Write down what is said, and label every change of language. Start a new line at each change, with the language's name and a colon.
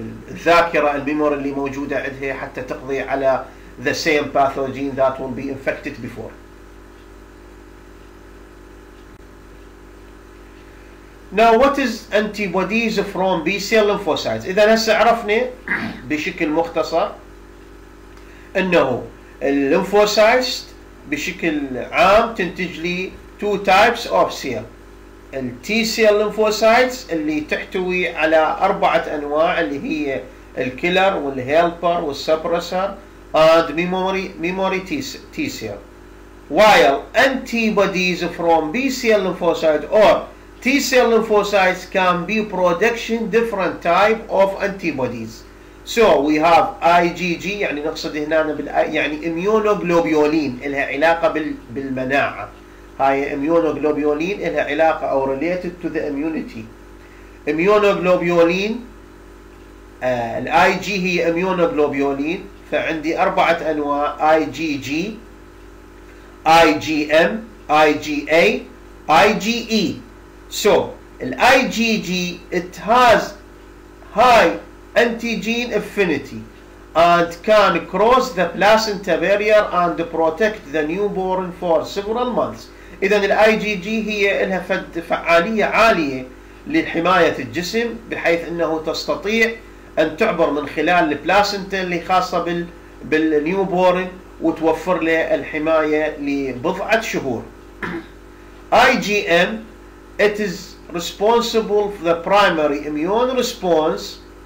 Arabic: الذاكرة الميموري اللي موجودة عندها حتى تقضي على
English: the same pathogen that will be infected before. Now what is antibodies from B cell lymphocytes؟
Arabic: إذا هسه عرفنا بشكل مختصر أنه الليمفوسايتس بشكل عام تنتج لي
English: two types of cell.
Arabic: التي سيل lymphocytes اللي تحتوي على 4 أنواع اللي هي الكيلر والهيلبر والسبرسر
English: and memory T cell, while antibodies from B cell lymphocyte or T-cell lymphocytes can be production different type of antibodies. So we have IgG
Arabic: يعني نقصد هنا يعني immunoglobulin إلها علاقة بالمناعة. هاي immunoglobulin إلها علاقة أو
English: related to the immunity.
Arabic: immunoglobulin الIg هي immunoglobulin، فعندي 4 أنواع: IgG، IgM، IgA، IgE.
English: So IgG it has high antigen affinity and can cross the placenta barrier and protect the newborn for several months.
Arabic: إذا IgG هي لها فعالية عالية لحماية الجسم، بحيث أنه تستطيع أن تعبر من خلال البلاسنتا اللي خاصة بالنيوبورن وتوفر له الحماية لبضعة شهور.
English: IgM it is responsible for the primary immune response.